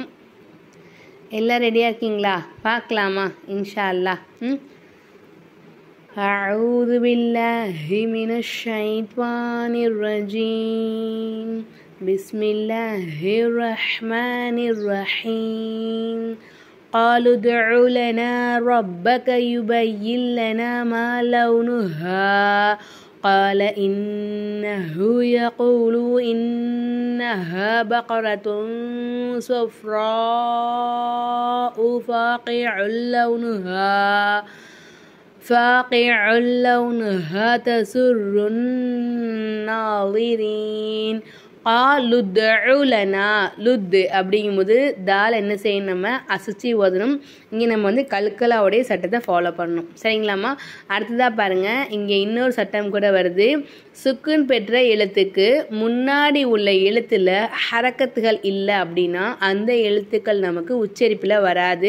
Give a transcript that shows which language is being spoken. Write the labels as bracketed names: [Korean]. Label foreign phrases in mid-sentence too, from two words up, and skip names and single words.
[Tamil] எல்லாம் ரெடியாக இருக்கீங்களா? பார்க்கலாமா [Arabic] إن شاء الله. أعوذ بالله من الشيطان الرجيم. بسم الله الرحمن الرحيم. قالوا ادع لنا ربك يبين لنا ما لونها قال إنه يقول إنها بقرة صفراء فاقع لونها تسر الناظرين. [Tamil] லுத்உலனா லுத்து அப்படிங்கும்போது தால் என்ன செய்யணும், நம்ம அசிச்சு ஓதணும். இங்கே நம்ம வந்து கல்கலாவுடைய சட்டத்தை ஃபாலோ பண்ணணும். சரிங்களாம்மா? அடுத்ததாக பாருங்கள், இங்கே இன்னொரு சட்டம் கூட வருது. சுக்குன் பெற்ற எழுத்துக்கு முன்னாடி உள்ள எழுத்தில் ஹரக்கத்துகள் இல்லை அப்படின்னா அந்த எழுத்துக்கள் நமக்கு உச்சரிப்பில் வராது.